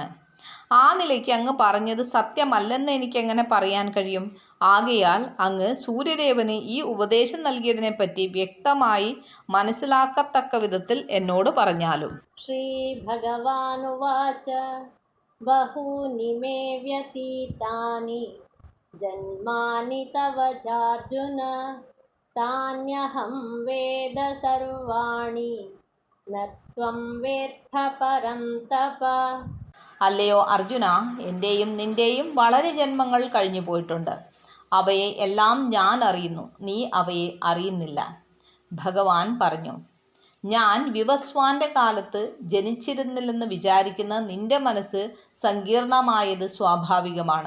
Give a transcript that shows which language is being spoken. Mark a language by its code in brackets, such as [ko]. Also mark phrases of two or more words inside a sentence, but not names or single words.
[ml] ആ നിലയ്ക്ക് അങ്ങ് പറഞ്ഞത് സത്യമല്ലെന്ന് എനിക്കെങ്ങനെ പറയാൻ കഴിയും? ആകയാൽ അങ്ങ് സൂര്യദേവന് ഈ ഉപദേശം നൽകിയതിനെപ്പറ്റി വ്യക്തമായി മനസ്സിലാക്കത്തക്ക വിധത്തിൽ എന്നോട് പറഞ്ഞാലും. [sa] श्री भगवानुवाच बहूनि मे व्यतीतानि जन्मानि तव चार्जुन तान्यहं वेद सर्वाणि न त्वं वेत्थ परन्तप. [ml] അല്ലയോ അർജുന, എൻ്റെയും നിൻ്റെയും വളരെ ജന്മങ്ങൾ കഴിഞ്ഞു പോയിട്ടുണ്ട്. അവയെ എല്ലാം ഞാൻ അറിയുന്നു, നീ അവയെ അറിയുന്നില്ല. ഭഗവാൻ പറഞ്ഞു, ഞാൻ വിവസ്വാൻ്റെ കാലത്ത് ജനിച്ചിരുന്നില്ലെന്ന് വിചാരിക്കുന്ന നിന്റെ മനസ്സ് സങ്കീർണമായത് സ്വാഭാവികമാണ്.